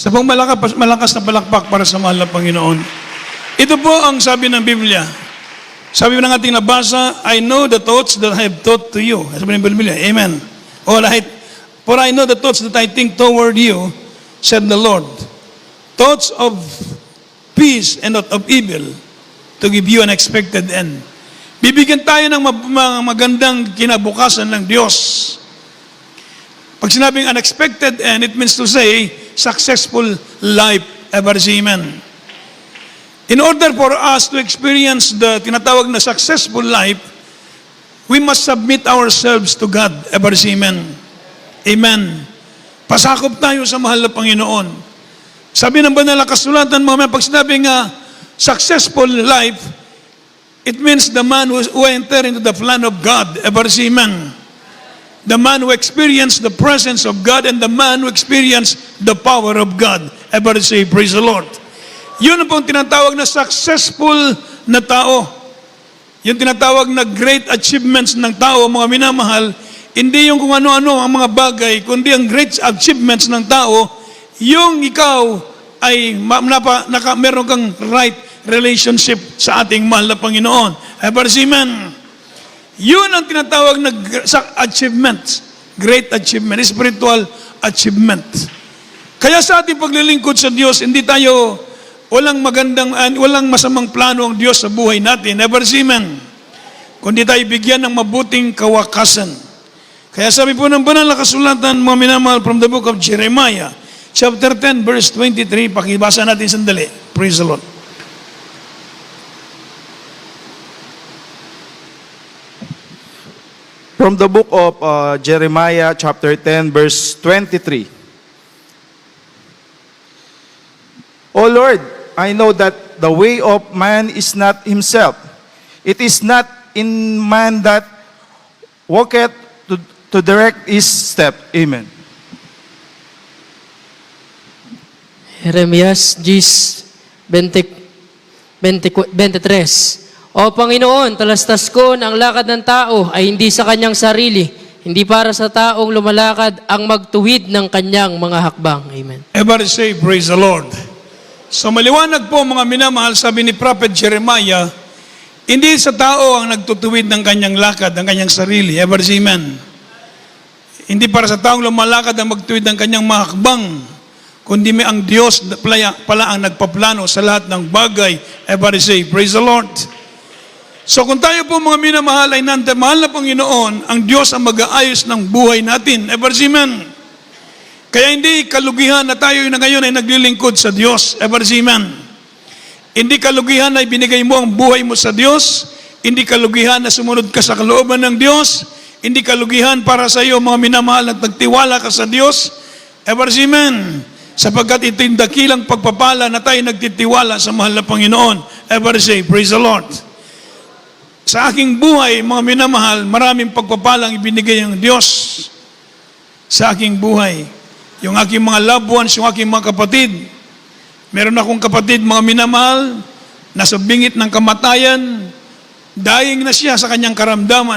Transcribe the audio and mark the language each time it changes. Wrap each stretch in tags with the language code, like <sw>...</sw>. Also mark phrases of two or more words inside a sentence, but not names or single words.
<tl>Sa pong malakas na palakpak para sa mahal na Panginoon. Ito po ang sabi ng Biblia. Sabi ng ating nabasa,</tl> <en>I know the thoughts that I have thought to you.</en> <tl>Sabi ng Biblia,</tl> <en>Amen. Alright. For I know the thoughts that I think toward you, said the Lord. Thoughts of peace and not of evil, to give you an expected end.</en> <tl>Bibigyan tayo ng magandang kinabukasan ng Diyos. Pag sinabing</tl> <en>unexpected end, it means to say, successful life. Ever say amen. In order for us to experience the</en> <tl>tinatawag na</tl> <en>successful life, we must submit ourselves to God. Ever say amen. Amen.</en> <tl>Pasakop tayo sa mahal na Panginoon. Sabi ng banal na kasulatan, mga pag sinabing</tl> <en>successful life, it means the man who enter into the plan of God. Ever say amen. The man who experienced the presence of God and the man who experienced the power of God. Ever say, praise the Lord.</en> <tl>Yun ang pong tinatawag na successful na tao. Yung tinatawag na</tl> <en>great achievements</en> <tl>ng tao, mga minamahal, hindi yung kung ano-ano ang mga bagay, kundi ang</tl> <en>great achievements</en> <tl>ng tao, yung ikaw ay meron kang</tl> <en>right relationship</en> <tl>sa ating mahal na Panginoon.</tl> <en>Ever say amen.</en> <tl>Yun ang tinatawag na</tl> <en>achievement, great achievement, spiritual achievement.</en> <tl>Kaya sa ating paglilingkod sa Diyos, hindi tayo, walang masamang plano ang Diyos sa buhay natin.</tl> <en>Ever say amen.</en> <tl>Kundi tayo bigyan ng mabuting kawakasan. Kaya sabi po ng banal na kasulatan, mga minamahal,</tl> <en>from the book of Jeremiah, chapter 10, verse 23,</en> <tl>pakibasa natin sandali.</tl> <en>Praise the Lord. From the book of Jeremiah, chapter 10, verse 23. O Lord, I know that the way of man is not himself. It is not in man that walketh to direct his step. Amen.</en> <tl>Jeremias 10:23. O Panginoon, talastas ko na ang lakad ng tao ay hindi sa kanyang sarili, hindi para sa taong lumalakad ang magtuwid ng kanyang mga hakbang.</tl> <en>Amen. Everybody say, praise the Lord.</en> <tl>So maliwanag po mga minamahal, sabi ni Prophet Jeremiah, hindi sa tao ang nagtutuwid ng kanyang lakad, ng kanyang sarili.</tl> <en>Everybody say amen.</en> <tl>Hindi para sa taong lumalakad ang magtuwid ng kanyang mga hakbang, kundi may ang Diyos pala ang nagpaplano sa lahat ng bagay.</tl> <en>Everybody say, praise the Lord.</en> <tl>So kung tayo po mga minamahal ay mahal na Panginoon, ang Diyos ang mag-aayos ng buhay natin.</tl> <en>Ever see amen.</en> <tl>Kaya hindi kalugihan na tayo na ngayon ay naglilingkod sa Diyos.</tl> <en>Ever see amen.</en> <tl>Hindi kalugihan na ibinigay mo ang buhay mo sa Diyos. Hindi kalugihan na sumunod ka sa kalooban ng Diyos. Hindi kalugihan para sa iyo mga minamahal at nagtiwala ka sa Diyos.</tl> <en>Ever see amen.</en> <tl>Sapagkat ito yung dakilang pagpapala na tayo nagtitiwala sa mahal na Panginoon.</tl> <en>Ever say, praise the Lord.</en> <tl>Sa aking buhay, mga minamahal, maraming pagpapalang ibinigay ng Diyos sa aking buhay. Yung aking mga</tl> <en>loved ones,</en> <tl>yung aking mga kapatid. Meron akong kapatid, mga minamahal, nasa bingit ng kamatayan, dying na siya sa kanyang karamdaman.</tl>